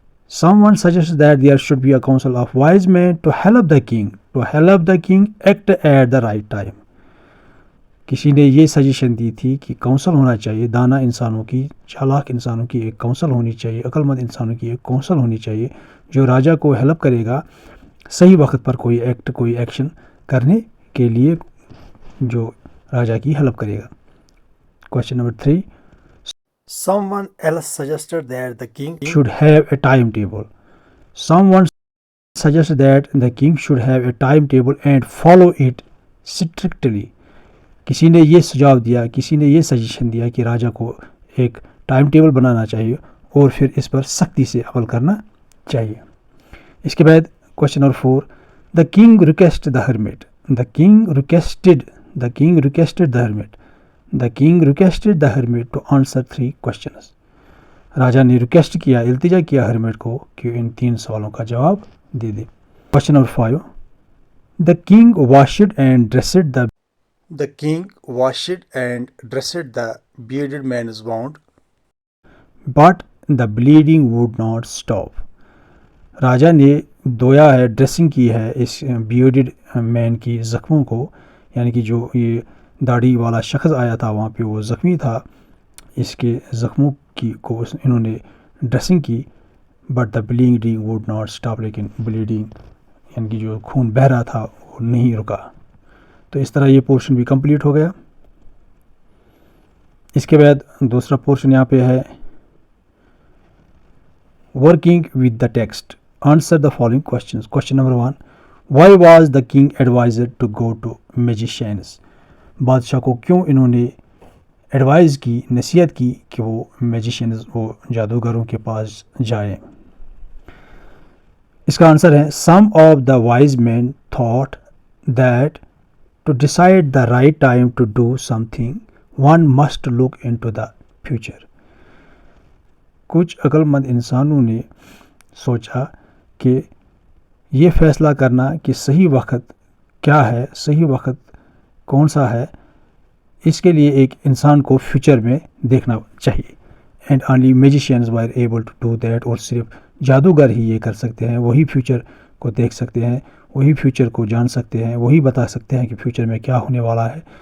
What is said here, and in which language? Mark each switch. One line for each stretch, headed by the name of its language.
English: Someone suggests that there should be a council of wise men to help the king. To help the king act at the right time.
Hindi: किसी ने ये suggestion दी थी कि council होना चाहिए, दाना इंसानों की, चालाक इंसानों की एक काउंसिल होनी चाहिए, अक्लमंद इंसानों की एक काउंसिल होनी चाहिए जो राजा को हेल्प करेगा सही वक्त पर कोई एक्ट, कोई एक्शन करने के लिए, जो राजा की हेल्प करेगा. Question number 3.
English: Someone else suggested that the king should have a timetable. Someone suggested that the king should have a timetable and follow it strictly.
Hindi: किसी ने ये सुझाव दिया, किसी ने ये सजेशन दिया कि राजा को एक टाइम टेबल बनाना चाहिए और फिर इस पर सख्ती से अमल करना चाहिए. इसके बाद
English: Question number 4. The king requested the hermit. The king requested the hermit. The king requested the hermit to answer 3 questions.
Hindi: राजा ने रिक्वेस्ट किया, इल्तिजा किया हर्मिट को कि इन 3 सवालों का जवाब दे दे.
English: Question number 5. The king washed and dressed the The king washed and dressed the bearded man's wound, but the bleeding would not stop.
Hindi: राजा ने धोया है, ड्रेसिंग की है इस बियर्डेड मैन की ज़ख्मों को, यानी कि जो ये दाढ़ी वाला शख्स आया था वहाँ पे वो ज़ख्मी था, इसके ज़ख्मों की को इन्होंने ड्रेसिंग की.
English: But the bleeding would not stop.
Hindi: लेकिन ब्लीडिंग यानी कि जो खून बह रहा था वो नहीं रुका. तो इस तरह ये पोर्शन भी कंप्लीट हो गया. इसके बाद दूसरा पोर्शन यहाँ पे है
English: Working with the text. Answer the following questions. Question number 1. Why was the king advised to go to magicians.
Hindi: बादशाह को क्यों इन्होंने एडवाइस की, नसीहत की कि वो मैजिशियंस, वो जादूगरों के पास जाए. इसका आंसर है
English: Some of the wise man thought that to decide the right time to do something, one must look into the future.
Hindi: कुछ अक्लमंद इंसानों ने सोचा कि ये फैसला करना कि सही वक्त क्या है, सही वक्त कौन सा है, इसके लिए एक इंसान को फ्यूचर में देखना चाहिए.
English: And only magicians were able to do that.
Hindi: और सिर्फ जादूगर ही ये कर सकते हैं, वही फ्यूचर को देख सकते हैं, वही फ्यूचर को जान सकते हैं, वही बता सकते हैं कि फ्यूचर में क्या होने वाला है.